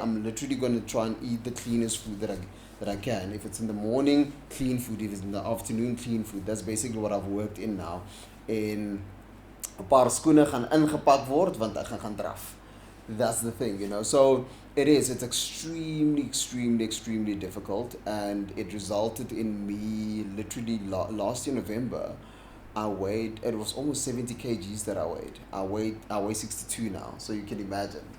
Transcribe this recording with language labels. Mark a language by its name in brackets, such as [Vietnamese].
[English] I'm literally going to try and eat the cleanest food that I can. If it's in the morning, clean food. If it's in the afternoon, clean food. That's basically what I've worked in now. [Afrikaans] En 'n paar skoene gaan ingepak word want ek gaan draf. [English] That's the thing, So it's extremely difficult, and it resulted in me literally last year November. It was almost 70 kgs that I weigh 62 now, so you can imagine.